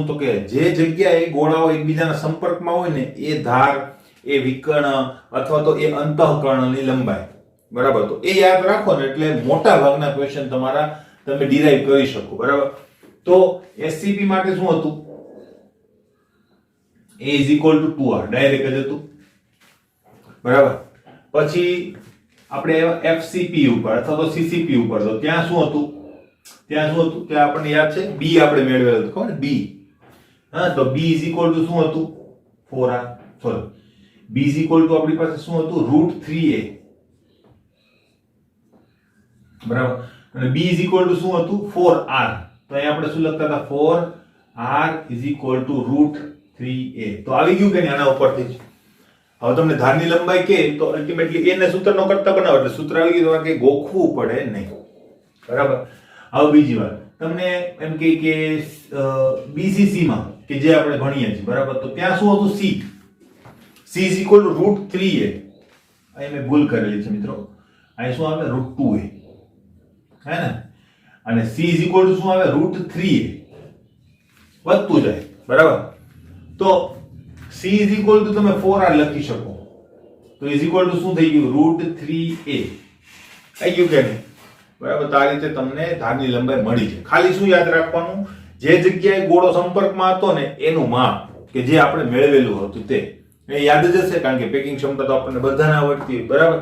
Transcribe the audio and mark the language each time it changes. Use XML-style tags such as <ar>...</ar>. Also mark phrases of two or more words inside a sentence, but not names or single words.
<gu>તો કે જે જગ્યાએ ગોળાઓ એકબીજાના સંપર્કમાં હોય ને એ ધાર, એ વિકર્ણ અથવા તો એ અંતઃકર્ણની લંબાઈ, બરાબર? તો એ યાદ રાખો ને એટલે મોટા ભાગના ક્વેશ્ચન તમારા તમે ડિરાઈવ કરી શકો, બરાબર? તો એસસીપી માટે શું હતું?</gu> <en>a is equal to 2r,</en> <gu>ડાયરેક્ટ જ હતું, બરાબર? પછી આપણે એફસીપી ઉપર અથવા તો સીસીપી ઉપર, તો ત્યાં શું હતું? ત્યાં આપણને યાદ છે? b આપણે મેળવેલું હતું, ખબર ને? b, હા, તો b</gu> <en>is equal to</en> <gu>શું હતું? 4r, સોરી,</gu> <en>b is equal to</en> <gu>આપણી પાસે શું હતું? √3a, બરાબર? અને</gu> <en>b is equal to</en> <gu>શું હતું? 4r, તો અહીંયા આપણે શું લખતા હતા?</gu> <en>4r is equal to √3a।</en> <gu>તો આવી ગયું કે નહીં આના ઉપરથી? હવે તમને ધારની લંબાઈ કે તો અલ્ટિમેટલી એને સૂત્રનો કરતા બનાવો એટલે સૂત્ર આવી ગયું, કે ગોખવું પડે નહીં, બરાબર? હવે બીજી વાત તમને એમ કે બીસીસી માં કે જે આપણે ભણીએ છીએ, બરાબર? તો ત્યાં શું હતું?</gu> <en>c is equal to √3a।</en> <gu>અહીં મેં ભૂલ કરેલી છે મિત્રો, અહીં શું આવે? √2a, હે ને? અને</gu> <en>c is equal to</en> <gu>શું આવે? √3a, વધતું જાય, બરાબર? તો</gu> <en>c is equal to</en> <gu>તમે 4r લખી શકો, તો</gu> <en>is equal to</en> <gu>શું થઈ ગયું? √3a, આવી ગયું કે નહીં, બરાબર? તો આ રીતે તમને ધારની લંબાઈ મળી છે। ખાલી શું યાદ રાખવાનું? જે જગ્યાએ ગોળો સંપર્કમાં હતો ને એનું માપ કે જે આપણે મેળવેલું હતું તે એ યાદ જ હશે, કારણ કે પેકિંગ ક્ષમતા તો આપણને બધાને આવડતી હોય, બરાબર?</gu>